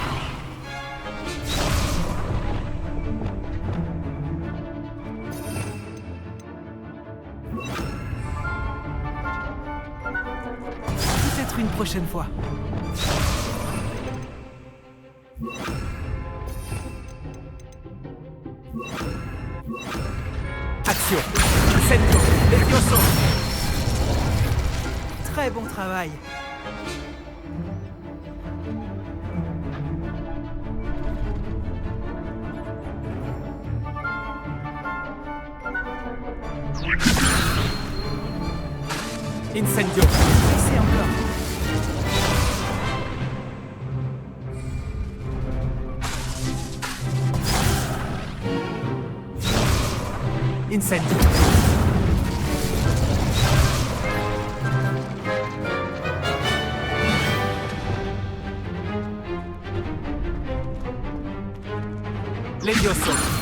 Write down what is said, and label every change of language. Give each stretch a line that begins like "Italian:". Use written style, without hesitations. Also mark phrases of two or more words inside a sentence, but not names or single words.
French: Peut-être une prochaine fois. Action. Incendio. Levioso. Très bon travail. Incendio. Essaie encore. Incendio. Levioso.